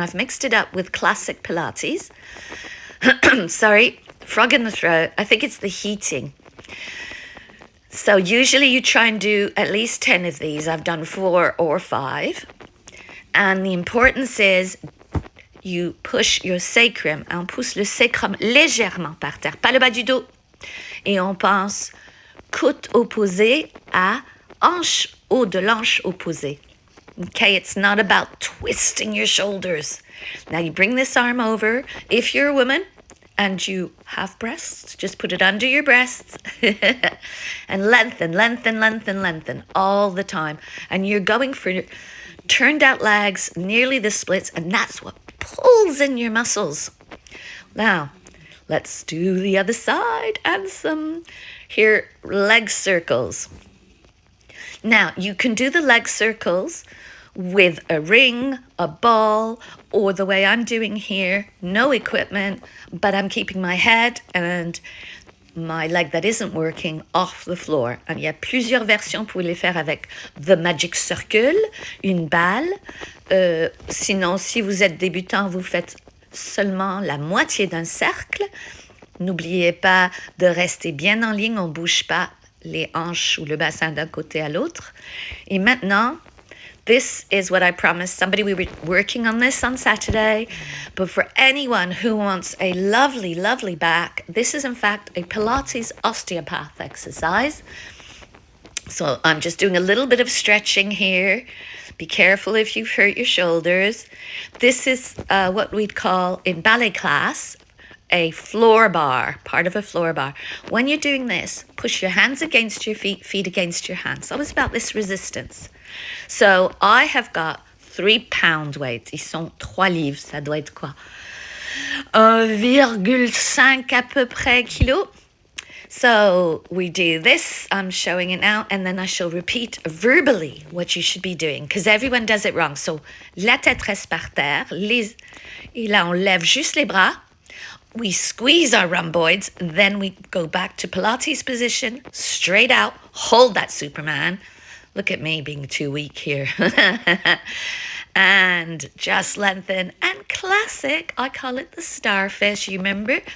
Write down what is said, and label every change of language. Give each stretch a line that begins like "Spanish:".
English: I've mixed it up with classic Pilates. Sorry. Frog in the throat. I think it's the heating. So usually you try and do at least 10 of these. I've done 4 or 5. And the importance is you push your sacrum.
French: On pousse le sacrum légèrement par terre, pas le bas du dos. Et on pense côte opposée à hanche haut de l'hanche opposée.
English: Okay, it's not about twisting your shoulders. Now you bring this arm over. If you're a woman, and you have breasts, just put it under your breasts and lengthen all the time. And you're going for turned out legs, nearly the splits, and that's what pulls in your muscles. Now, let's do the other side and some here leg circles. Now, you can do the leg circles with a ring, a ball, or the way I'm doing here, no equipment, but I'm keeping my head and my leg that isn't working off the floor. And
French: il y a plusieurs versions, vous pouvez les faire avec
English: the magic circle,
French: une balle. Sinon, si vous êtes débutant, vous faites seulement la moitié d'un cercle. N'oubliez pas de rester bien en ligne, on ne bouge pas les hanches ou le bassin d'un côté à l'autre. Et maintenant,
English: this is what I promised somebody. We were working on this on Saturday, but for anyone who wants a lovely, lovely back, this is in fact a Pilates osteopath exercise. So I'm just doing a little bit of stretching here. Be careful if you've hurt your shoulders. This is what we'd call in ballet class a floor bar, part of a floor bar. When you're doing this, push your hands against your feet, feet against your hands. So it's about this resistance. So I have got 3 pound weights.
French: Ils sont 3 livres. Ça doit être quoi? 1,5 à peu près kilo.
English: So we do this. I'm showing it now. And then I shall repeat verbally what you should be doing. Because everyone does it wrong.
French: So la tête reste par terre. Et là, on lève juste les bras.
English: We squeeze our rhomboids. Then we go back to Pilates position. Straight out. Hold that Superman. Look at me being too weak here. And just lengthen. And classic, I call it the starfish. You remember?